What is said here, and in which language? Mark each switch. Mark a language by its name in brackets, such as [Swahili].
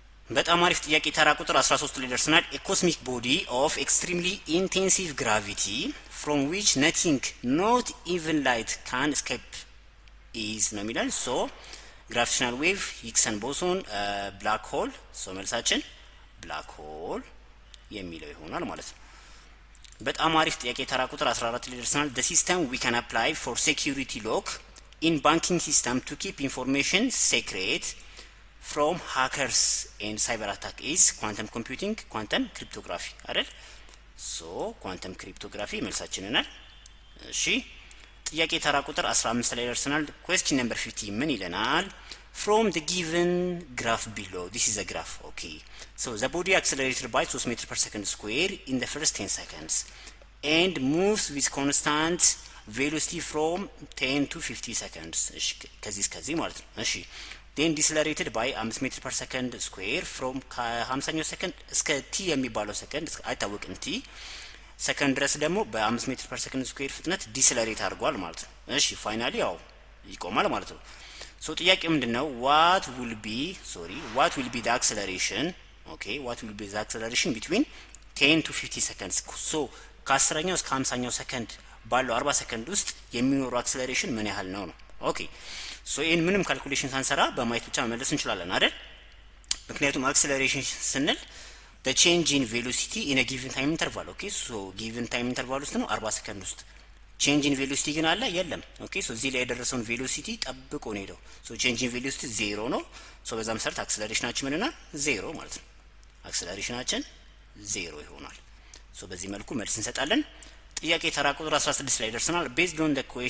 [Amharic] በጣም አሪፍ ጥያቄ ተራ ቁጥር 13 ላይ ደርሰናል። [English] a cosmic body of extremely intensive gravity from which nothing not even light can escape is ነው የሚላል። gravitational wave ሂግሰን ቦሶን black hole [Amharic] መልሳችን black hole የሚለው ይሆናል ማለት ነው። [English] በጣም አሪፍ ጥያቄ ተራ ቁጥር 14 ላይ ደርሰናል። the system we can apply for security lock in banking system to keep information secret from hackers and cyber attack is quantum computing, quantum cryptography አይደል? [Amharic] so quantum cryptography መልሳችን ናል። እሺ ጥያቄ ተራ ቁጥር 15 ላይ ደርሰናል። [English] question number 15 [Amharic] ምን ይለናል? [English] from the given graph below, this is a graph, okay, so the body accelerated by 3 meters per second square in the first 10 seconds and moves with constant velocity from 10 to 50 seconds. [Amharic] እሺ ከዚህ ማለት ነው። እሺ [English] then decelerated by 5 meters per second square from [Amharic] ከ50ኛው ሰከንድ እስከ t የሚባለው ሰከንድ አይታወቅም t ሰከንድ ድረስ ደግሞ በ5 ሜትር ፐር ሰከንድ ስኩዌር ፍጥነት ዲስለሬት አድርጓል ማለት ነው። እሺ ፋይናሊ ያው ይቆማል ማለት ነው። ሶ ጥያቄው ምንድነው? [English] what will be the acceleration, okay, what will be the acceleration between 10 to 50 seconds? [Amharic] ሶ ከ10ኛው እስከ 50ኛው ሰከንድ ባለው 40 ሰከንድ ውስጥ የሚኖረው አክሰለሬሽን ምን ያህል ነው ነው። ኦኬ ሶ ይሄን ምንም ካልኩሌሽን ሳንሰራ በማየት ብቻ መመለስ እንችላለን አይደል? ምክንያቱም አክሰለሬሽን ስንል [English] the change in velocity in a given time interval, [Amharic] okay, so given time interval ውስጥ ነው 40 ሰከንድ ውስጥ change in velocity ግን አለ የለም። ኦኬ ሶ እዚህ ላይ የደረሰውን ቬሎሲቲ ጠብቆ ነው ሄደው። ሶ change in velocity 0 ነው። ሶ በዛ መሰረት አክሰለሬሽናችን ምንና 0 ማለት ነው። አክሰለሬሽናችን 0 ይሆናል። ሶ በዚህ መልኩ መልስ እንሰጣለን። ጥያቄ ተራ ቁጥር 16 ላይ ደርሰናል። [English] based on the